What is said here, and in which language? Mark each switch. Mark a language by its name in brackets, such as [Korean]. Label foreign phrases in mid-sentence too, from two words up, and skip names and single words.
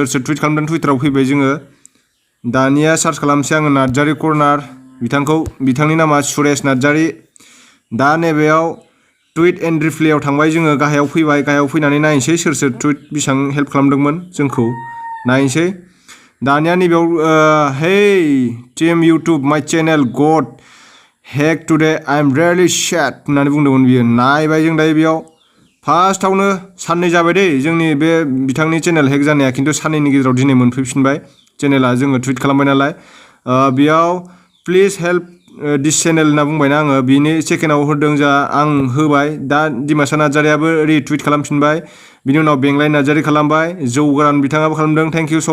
[Bodo] टुइट खालामदों टुइटाराव फैबाय जोङो दानिया सार्च खालामसै आङो नार्जारी कर्नार बिथांनि नामा सुरेश नार्जारी दा नैबेयाव [English] tweet and reply [Bodo] थांबाय जोङो गाहायाव फैनानै नायनोसै सोर टुइट बेसेबां हेल्प खालामदोंमोन जोंखौ नायनोसै दानिया नैबेयाव hey [English] team YouTube my channel got hack today I am really sad [Bodo] होननानै बुंदोंमोन बियो नायबाय जों दायो बेयाव फार्स्टआवनो साननै जाबाय दै जोंनि बे बिथांनि [English] channel hack [Bodo] जानाया खिन्थु साननैनि गेजेराव दिनै मोनफैफिनबाय चेनेला जोङो टुइट खालामबाय नालाय बेयाव [English] please help this channel [Bodo] होनना बुंबायना आङो बिनि सेकेन्डआव होदों आं होबाय दा दिमासा नार्जारियाबो रिटुइट खालामफिनबाय बिनि उनाव बेंलाय नार्जारी खालामबाय जौ गोरान बिथाङाबो खालामदों [English] thank you [Bodo] स'